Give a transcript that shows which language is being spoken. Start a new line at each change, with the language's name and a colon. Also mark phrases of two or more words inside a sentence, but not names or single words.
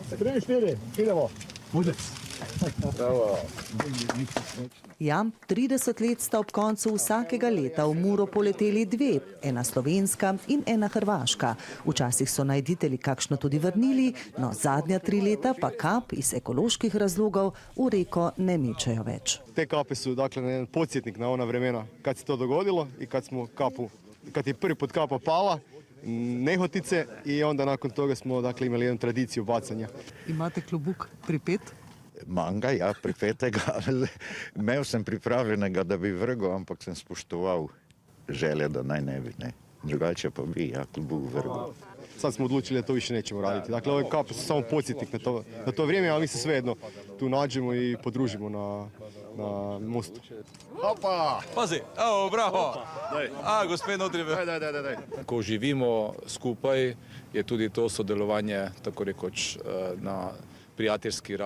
Slovenian: Ja, 30 let sta ob koncu vsakega leta v Muro poleteli 2, ena slovenska in ena hrvaška. Včasih so najditelji kakšno tudi vrnili, no zadnja 3 leta pa kap iz ekoloških razlogov v reko ne mečejo več.
Croatian: Te kape su dakle jedan podsjetnik na ona vremena kad se to dogodilo i kad je prvi put kapa pala, nehotice i onda nakon toga smo dakle imali jednu tradiciju bacanja.
Slovenian: Imate klobuk pripet? Manga, ja, pripetega. Imel sem pripravljenega, da bi vrgel, ampak sem spoštoval želje, da naj ne bi. Drugače pa bi, ja, klobuk vrgel.
Croatian: Sad smo odlučili da to više nećemo raditi. Dakle, ove kape su samo podsjetnik na to vrijeme, ali mi se svejedno tu nađemo i podružimo na mostu.
Slovenian: Hopa! Pazi, evo, bravo! Gospod notri. Daj. Ko živimo skupaj, je tudi to sodelovanje, tako rekoč, na prijateljski ravni.